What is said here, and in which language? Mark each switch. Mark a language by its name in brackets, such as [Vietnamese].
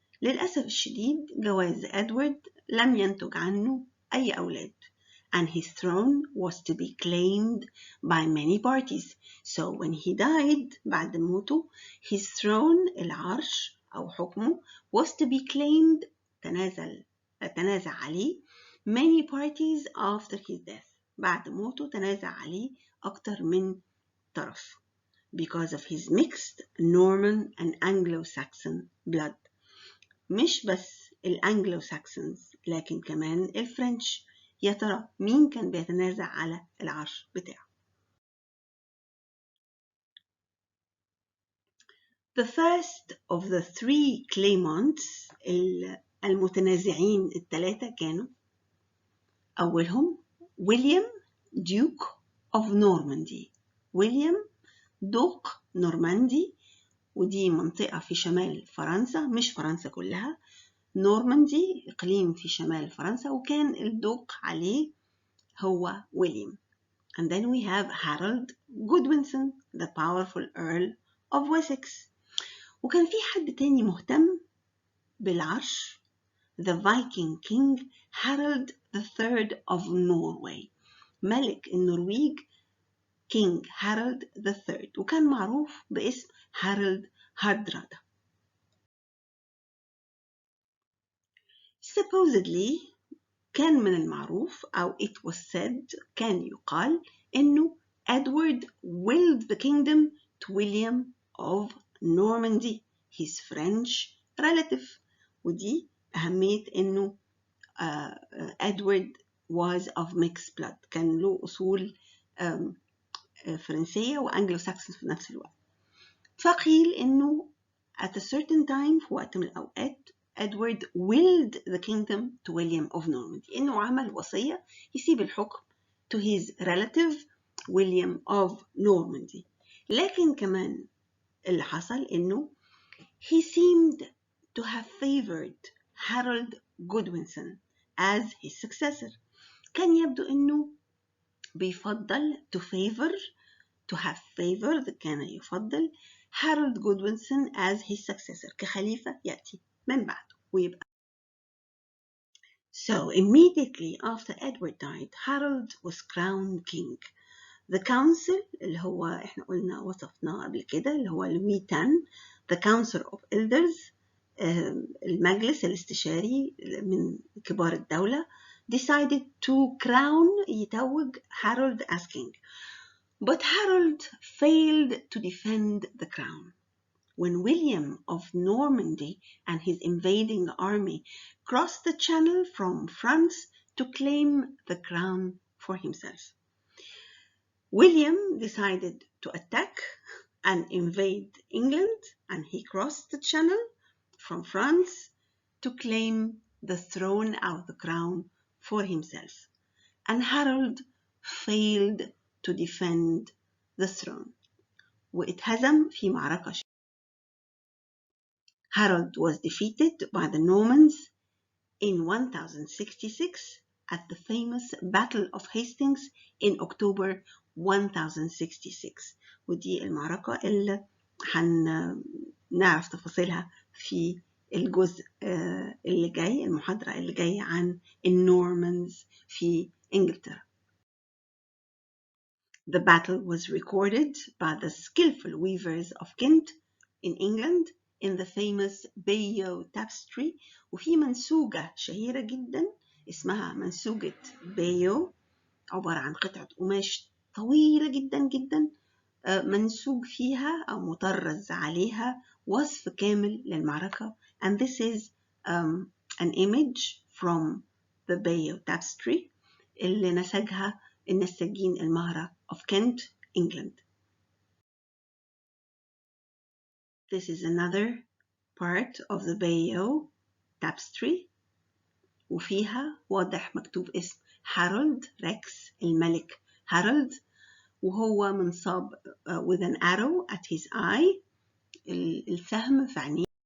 [Arabic] للأسف الشديد جواز إدوارد لم ينتج عنه أي أولاد [English] and his throne was to be claimed by many parties. So when he died [Arabic] بعد موته [English] his throne [Arabic] العرش أو حكمه [English] was to be claimed [Arabic] تنازع عليه [English] many parties after his death. [Arabic] بعد موته تنازع عليه أكتر من طرف [English] because of his mixed Norman and Anglo-Saxon blood. [Arabic] مش بس الأنجلو-ساكسونز لكن كمان الفرنش. يا ترى مين كان بيتنازع على العرش بتاعه؟ [English] The first of the three claimants [Arabic] المتنازعين الثلاثة كانوا أولهم ويليام ديوك of نورماندي. ويليام دوق نورماندي، ودي منطقة في شمال فرنسا، مش فرنسا كلها. نورماندي إقليم في شمال فرنسا، وكان الدوق عليه هو ويليام. [English] And then we have Harold Godwinson, the powerful Earl of Wessex. [Arabic] وكان في حد تاني مهتم بالعرش، [English] the Viking King Harold III of Norway. [Arabic] ملك النرويج King Harold III، وكان معروف باسم هارولد هاردرادا. [English] Supposedly [Arabic] كان من المعروف أو [English] it was said [Arabic] كان يقال إنه [English] Edward willed the kingdom to William of Normandy, his French relative. [Arabic] ودي أهمية إنه [English] Edward was of mixed blood، [Arabic] كان له أصول فرنسية وأنجلو ساكسون في نفس الوقت. فقيل إنه [English] at a certain time [Arabic] في وقت من الأوقات [English] Edward willed the kingdom to William of Normandy، [Arabic] إنه عمل وصية يسيب الحكم [English] to his relative William of Normandy. [Arabic] لكن كمان اللي حصل إنه [English] he seemed to have favored Harold Godwinson as his successor. [Arabic] كان يبدو إنه بيفضل [English] to have favored [Arabic] كان يفضل [English] Harold Godwinson as his successor [Arabic] كخليفة يأتي من بعده ويبقى. [English] So immediately after Edward died, Harold was crowned king. The council [Arabic] اللي هو احنا قلنا وصفناه قبل كده اللي هو لوي 10 [English] the council of elders [Arabic] المجلس الاستشاري من كبار الدولة [English] decided to crown يتوج Harold as king. But Harold failed to defend the crown. When William of Normandy and his invading army crossed the channel from France to claim the crown for himself, William decided to attack and invade England, and he crossed the channel from France to claim the throne or the crown for himself. And Harold failed to defend the throne. [Arabic] واتهزم في معركة. [English] Harold was defeated by the Normans in 1066 at the famous Battle of Hastings in October 1066. [Arabic] ودي المعركة اللي هنعرف تفاصيلها في الجزء اللي جاي، المحاضرة اللي جاي عن النورمانز في إنجلترا. [English] The battle was recorded by the skillful weavers of Kent in England in the famous Bayeux tapestry. [Arabic] وفي منسوجة شهيرة جدا اسمها منسوجة بايو، عبارة عن قطعة قماش طويلة جدا جدا منسوج فيها أو مطرز عليها وصف كامل للمعركة. [English] And this is an image from the Bayeux tapestry [Arabic] اللي نسجها النساجين المهرة [English] of Kent, England. This is another part of the Bayeux tapestry [Arabic] وفيها واضح مكتوب اسم هارولد ريكس، الملك هارولد، وهو منصاب [English] with an arrow at his eye، [Arabic] السهم في عينيه.